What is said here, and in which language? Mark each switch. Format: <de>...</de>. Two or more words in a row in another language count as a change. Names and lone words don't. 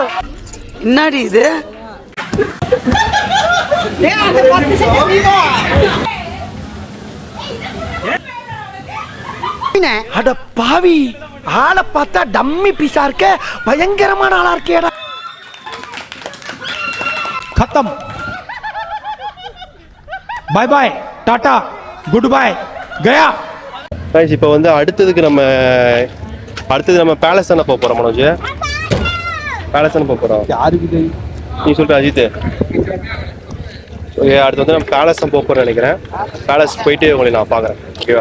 <ta>என்னடி இது? அட பாவி, ஆளை பார்த்தா டம்மி பீஸா இருக்க, பயங்கரமான ஆளா இருக்கேடா.</ta> <hi>खत्म,</hi> <en>bye bye,</en> <hi>टाटा,</hi> <en>good bye,</en> <hi>गया.</hi> <ta>கைஸ் இப்போ வந்து அடுத்தது நம்ம பேலஸ் தானே போக போறோம். மனோஜ் பேலஸ் தானே போக போறோம். யாருக்கு நீ சொல்ற அஜித்? ஓகே, அடுத்து வந்து நம்ம பேலஸ் தான் போக போறோம்னு நினைக்கிறேன். பேலஸ் போயிட்டு உங்களை நான் பார்க்குறேன். ஓகேவா?</ta>